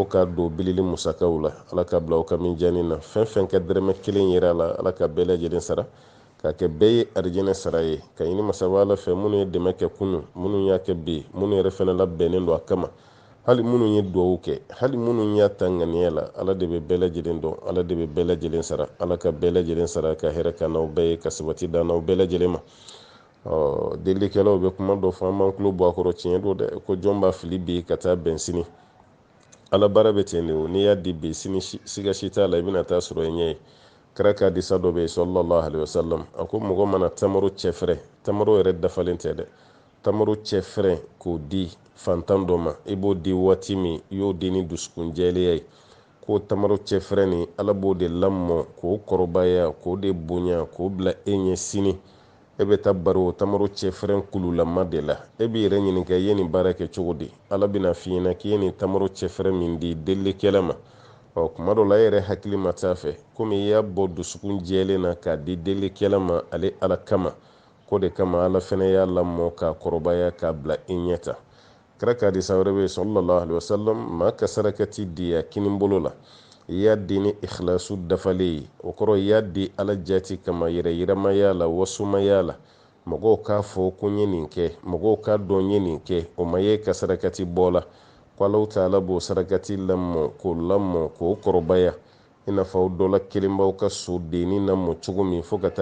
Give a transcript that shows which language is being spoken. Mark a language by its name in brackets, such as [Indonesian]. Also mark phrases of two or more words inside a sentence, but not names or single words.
[Bambara] ka don bilili musakaw la ala ka bila aw ka mijaani na fɛn fɛn kɛ dɛrɛmɛ kelen yera la ala ka bɛɛ lajɛlen sara ka kɛ bɛɛ ye arijinɛ sara ye ka ɲini masaba ala fɛ minnu ye dɛmɛ kɛ kunun minnu y'a kɛ bi minnu yɛrɛ fɛnɛ labɛnnen don a kama hali minnu ye duwawu kɛ hali minnu y'a ta ŋaniya la ala de bɛ bɛɛ lajɛlen dɔn ala de bɛ bɛɛ lajɛlen sara ala ka bɛɛ lajɛlen sara ka hɛrɛ ka n'aw bɛɛ ye ka sabati da n'aw bɛɛ lajɛlen ma delikɛlaw bɛ kuma dɔ fɔ an b'an tulo bɔ a kɔrɔ tiɲɛ don dɛ ko jɔn b'a fili bi ka taa bɛn sini ala baara bɛ ten de o n'i y'a di bi sini siga si t'a la i bɛna taa sɔrɔ i ɲɛ ye kira ka hadisa dɔ bɛ yen [Arabic] صلى الله عليه وسلم [Bambara] a ko mɔgɔ mana tamaro cɛfɛrɛ tamaro yɛrɛ dafalen tɛ dɛ tamaro cɛfɛrɛ k'o di fantan dɔ ma i b'o di waati min i y'o di ni dusukun jɛlenya ye k'o tamaro cɛfɛrɛ nin ala b'o de lamɔ k'o kɔrɔbaya k'o de bonya k'o bila e ɲɛ sini e bɛ taa bari o tamaro cɛfɛrɛn kululama de la e b'i yɛrɛ ɲininka i ye nin baara kɛ cogo di ala bɛna f'i ɲɛna k'i ye nin tamaro cɛfɛrɛn min di delikɛla ma kuma dɔ la e yɛrɛ hakili ma t'a fɛ komi i y'a bɔ dusukun jɛlen na k'a di delikɛla ma ale ala kama ko de kama ala fɛnɛ y'a lamɔ k'a kɔrɔbaya k'a bila i ɲɛ ta kira ka hadisa wɛrɛ bɛ yen [Arabic] صلى الله عليه وسلم [Bambara] maa ka sarakati di a kinibolo la i y'a di ni ikhlasu dafalen ye o kɔrɔ i y'a di ala jati kama yɛrɛ yiramaya la wasumaya la mɔgɔw k'a fɔ ko n ye nin kɛ mɔgɔw k'a dɔn n ye nin kɛ o ma ye ka sarakati bɔ la ko Alahu taala b'o sarakati lamɔ k'o kɔrɔbaya i n'a fɔ dɔ la kelen b'aw ka sodenni lamɔ cogo min fo ka